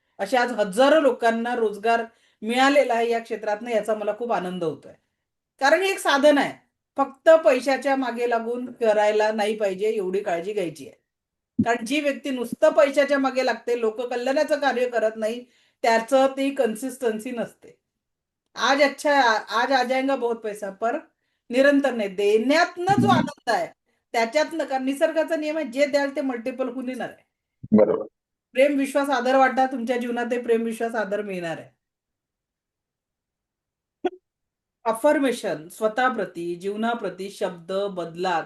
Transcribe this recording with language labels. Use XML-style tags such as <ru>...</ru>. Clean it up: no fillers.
<mr>असे आज हजारो लोकांना रोजगार मिळालेला आहे या क्षेत्रातनं, याचा मला खूप आनंद होतोय. कारण हे एक साधन आहे, फक्त पैशाच्या मागे लागून करायला नाही पाहिजे, एवढी काळजी घ्यायची आहे. कारण जी व्यक्ती नुसतं पैशाच्या मागे लागते, लोक कल्याणाचं कार्य करत नाही, त्याचं ती कन्सिस्टन्सी नसते.</mr> <hi>आज अच्छा, आज आ जाएगा बहुत पैसा पर निरंतर नाही.</hi> <mr>देण्यातनं जो आनंद आहे त्याच्यातनं, कारण निसर्गाचा नियम आहे जे द्याल ते मल्टिपल होऊन येणार आहे. बरोबर. प्रेम, विश्वास, आदर वाटा. तुमच्या जीवनात ते प्रेम, विश्वास, आदर मिळणार आहे. अफर्मेशन स्वतःप्रती, जीवनाप्रती शब्द बदला.</mr>